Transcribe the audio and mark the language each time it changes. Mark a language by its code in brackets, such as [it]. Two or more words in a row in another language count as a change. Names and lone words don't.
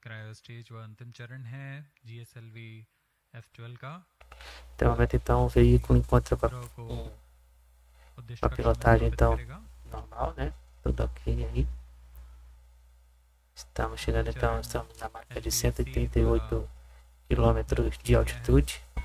[hi] स्टेज व अंतिम चरण है GSLV-F12 का [pt] Até o momento, então, o veículo encontra com [hi] उपग्रह को उद्दिष्ट [pt] a [hi] कक्षा में [pt] pilotagem, [hi] स्थापित [pt] então, [hi] करेगा [pt] normal, né? Tudo ok aí. Estamos chegando, então, estamos na marca de 138 quilômetros de altitude.